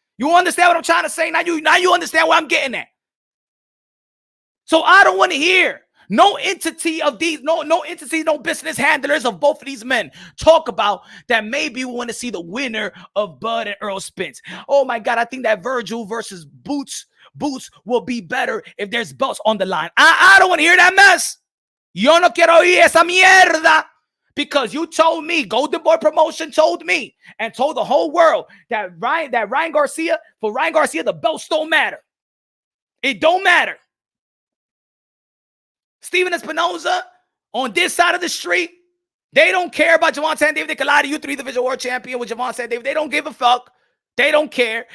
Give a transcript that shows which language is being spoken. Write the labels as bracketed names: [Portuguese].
[English] You understand what I'm trying to say? Now you understand where I'm getting at. So I don't want to hear no entity of these, no entity, no business handlers of both of these men talk about that maybe we want to see the winner of Bud and Earl Spence. Oh my God, I think that Vergil versus Boots will be better if there's belts on the line. I don't want to hear that mess. [Spanish] Yo no quiero oír esa mierda. [English] Because you told me, Golden Boy Promotion told me, and told the whole world that Ryan Garcia, the belts don't matter. It don't matter. Steven Espinoza, on this side of the street, they don't care about Gervonta Tank Davis. They can lie to you, 3-division world champion with Gervonta Tank Davis. They don't give a fuck. They don't care.